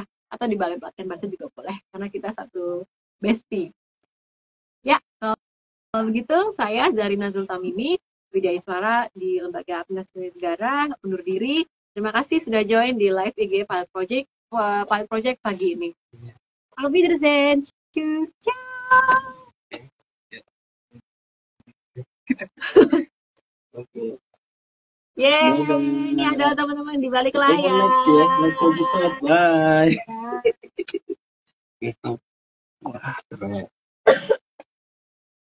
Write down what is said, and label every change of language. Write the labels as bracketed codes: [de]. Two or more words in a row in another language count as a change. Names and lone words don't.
[id] Atau di Balai Pelatihan Bahasa juga boleh. Karena kita satu bestie. Ya, kalau begitu saya Zarina Zultamimi, Widya Iswara di Lembaga Administrasi Negara, undur diri. Terima kasih sudah join di live IG Pilot Project pagi ini. [de] Auf Wiedersehen. Tschüss. Ciao. [id] Oke. Yeay, ini ada teman-teman di balik layar. [en] Next ya, next episode. Bye. Gitu. [id] Wah, keren. Ya, oke.